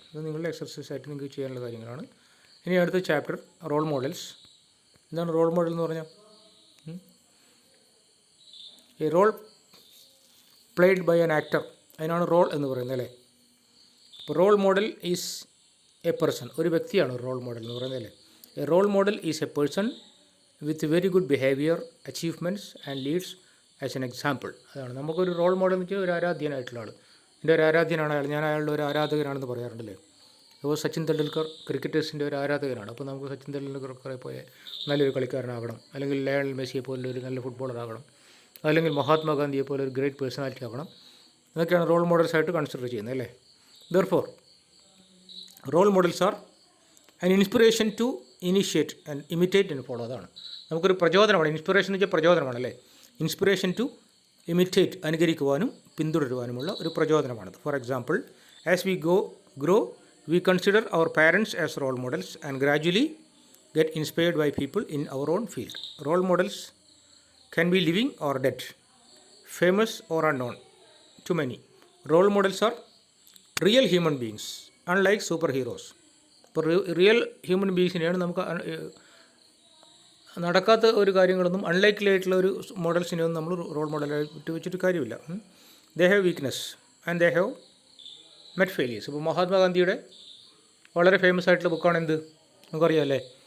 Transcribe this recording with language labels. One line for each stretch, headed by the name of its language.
Malayalam: ഇത് നിങ്ങളുടെ എക്സർസൈസ് ആയിട്ട് നിങ്ങൾക്ക് ചെയ്യാനുള്ള കാര്യങ്ങളാണ്. ഇനി അടുത്ത ചാപ്റ്റർ റോൾ മോഡൽസ്. എന്താണ് റോൾ മോഡൽ എന്ന് പറഞ്ഞാൽ?
English: a role played by an actor,
Malayalam: അതിനാണ് റോൾ എന്ന് പറയുന്നത് അല്ലേ. അപ്പോൾ
English: role model is a person,
Malayalam: ഒരു വ്യക്തിയാണ് റോൾ മോഡൽ എന്ന് പറയുന്നത് അല്ലേ.
English: A role model is a person with very good behavior, achievements and leads as an example.
Malayalam: അതാണ് നമുക്കൊരു റോൾ മോഡൽ എന്ന് വെച്ചാൽ ഒരു ആരാധ്യനായിട്ടുള്ള ആൾ. എൻ്റെ ഒരു ആരാധ്യനാണ് അയാൾ, ഞാൻ അയാളുടെ ഒരു ആരാധകനാണെന്ന് പറയാറുണ്ടല്ലേ. അപ്പോൾ സച്ചിൻ തെണ്ടുൽക്കർ ക്രിക്കറ്റേഴ്സിൻ്റെ ഒരു ആരാധകനാണ്. അപ്പോൾ നമുക്ക് സച്ചിൻ തെണ്ടുൽക്കറെ പോലെ നല്ലൊരു കളിക്കാരനാകണം, അല്ലെങ്കിൽ ലയണൽ മെസ്സിയെ പോലെ ഒരു നല്ല ഫുട്ബോളറാകണം, അല്ലെങ്കിൽ മഹാത്മാഗാന്ധിയെ പോലെ ഒരു ഗ്രേറ്റ് പേഴ്സണാലിറ്റി ആകണം. ഇതൊക്കെയാണ് റോൾ മോഡൽസായിട്ട് കൺസിഡർ ചെയ്യുന്നത് അല്ലേ.
English: Therefore role models are an inspiration to initiate and imitate and follow.
Malayalam: അതാണ് നമുക്കൊരു പ്രചോദനമാണ്. ഇൻസ്പിറേഷൻ എന്ന് വെച്ചാൽ പ്രചോദനമാണല്ലേ.
English: inspiration to imitate,
Malayalam: അനുകരിക്കുവാനും പിന്തുടരുവാനുമുള്ള ഒരു പ്രചോദനമാണത്.
English: For example, as we grow we consider our parents as role models and gradually get inspired by people in our own field. Role models can be living or dead, famous or unknown to many. Role models are real human beings, unlike superheroes.
Malayalam: ഇപ്പോൾ real human ബീങ്സിനെയാണ് നമുക്ക് നടക്കാത്ത ഒരു കാര്യങ്ങളൊന്നും unlikely ആയിട്ടുള്ള ഒരു മോഡൽസിനെയൊന്നും നമ്മൾ role മോഡലായിട്ട് വെച്ചിട്ട് കാര്യമില്ല.
English: They have weakness and they have met failures.
Malayalam: ഇപ്പോൾ മഹാത്മാഗാന്ധിയുടെ വളരെ ഫേമസ് ആയിട്ടുള്ള ബുക്കാണ് എന്ത്, നമുക്കറിയാം അല്ലേ.